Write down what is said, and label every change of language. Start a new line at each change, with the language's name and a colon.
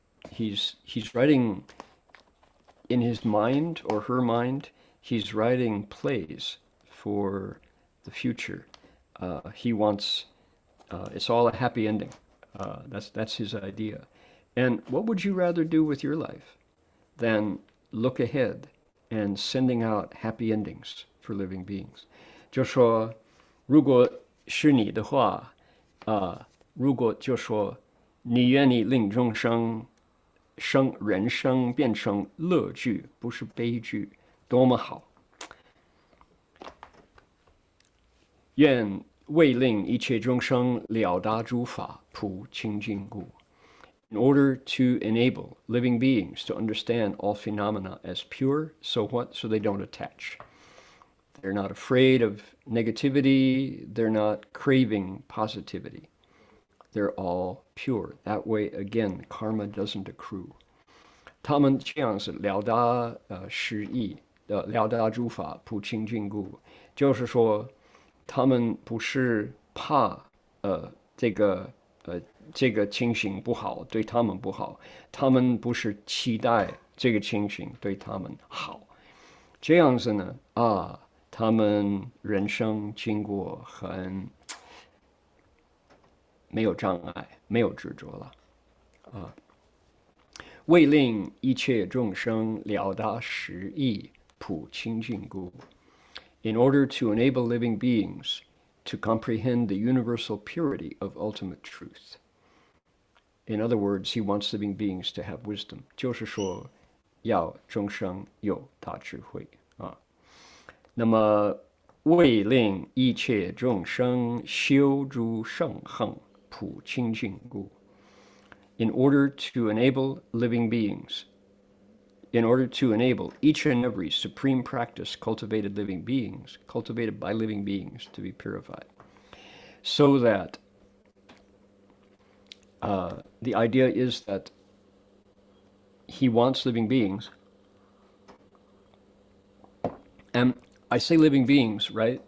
English: He's writing in his mind or her mind, he's writing plays for the future. He wants, it's all a happy ending. That's his idea. And what would you rather do with your life than look ahead and sending out happy endings for living beings?
Chinese: 就说如果是你的话如果就说你愿意令众生人生变成乐剧，不是悲剧，多么好！愿为令一切众生了达诸法，普清净故。
English: In order to enable living beings to understand all phenomena as pure, so what? So they don't attach. They're not afraid of negativity. They're not craving positivity. They're all pure. That way, again, karma doesn't accrue.
Chinese: 他们这样是了达失意的，了达诸法普清净故，就是说，他们不是怕这个这个情形不好，对他们不好，他们不是期待这个情形对他们好，这样子呢他们人生经过很没有障碍，没有执着了为令一切众生了达实义，普清净故。
English: In order to enable living beings to comprehend the universal purity of ultimate truth. In other words, he wants living beings to have wisdom.
Chinese: 就是说，要众生有大智慧那么，为令一切众生修诸圣行，普清净故。
English: In order to enable living beings, in order to enable each and every supreme practice cultivated by living beings to be purified. So that the idea is that he wants living beings, and I say living beings, right?